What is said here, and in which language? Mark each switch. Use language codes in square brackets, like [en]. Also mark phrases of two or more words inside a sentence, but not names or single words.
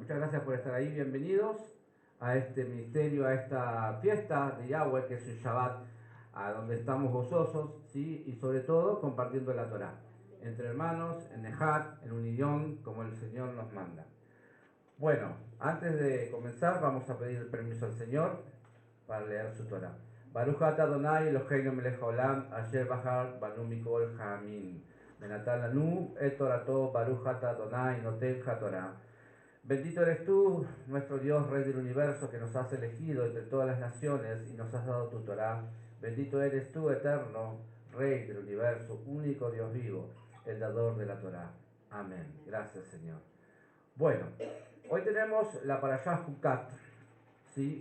[es] Muchas gracias por estar ahí. Bienvenidos a este ministerio, a esta fiesta de Yahweh, que es un Shabbat, a donde estamos gozosos, ¿sí? Y sobre todo compartiendo la Torá. Entre hermanos, en Nejat, en unidad, como el Señor nos manda. Bueno, antes de comenzar vamos a pedir permiso al Señor para leer su Torah. [he] ברוך אתה אדוני אלהינו מלך העולם אשר בחר בנו מכל העמים. ונתן לנו את תורתו ברוך אתה אדוני נותן התורה. [es] Bendito eres tú, nuestro Dios, Rey del universo, que nos has elegido entre todas las naciones y nos has dado tu Torah. Bendito eres tú, eterno, Rey del universo, único Dios vivo, el dador de la Torah. Amén. Gracias, Señor. Bueno, hoy tenemos la Parashá Jucat, ¿sí?